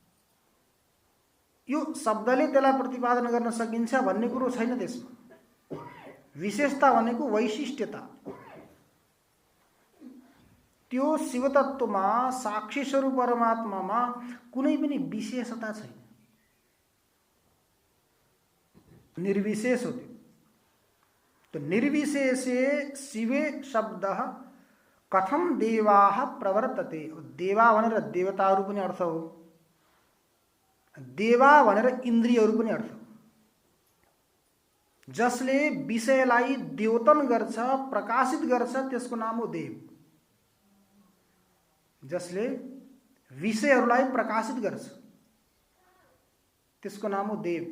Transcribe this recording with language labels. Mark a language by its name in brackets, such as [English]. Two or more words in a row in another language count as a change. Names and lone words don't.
[Nepali] यो शब्दले त्यसलाई प्रतिपादन गर्न सकिन्छ भन्ने कुरो छैन त्यसमा। विशेषता भनेको वैशिष्ट्यता। त्यो शिव तत्त्वमा साक्षी स्वरूप परमात्मामा कुनै पनि विशेषता छैन, निर्विशेष हो त्यो। [Sanskrit] तो निर्विशेषे शिवे शब्दः कथम देवाः प्रवर्तते। [Nepali] देवा भनेर देवताहरू पनि अर्थ हो, देवा भनेर इन्द्रियहरू पनि अर्थ हो। जसले विषयलाई द्योतन गर्छ, प्रकाशित गर्छ, त्यसको नाम हो देव। जसले विषयहरूलाई प्रकाशित गर्छ त्यसको नाम हो देव।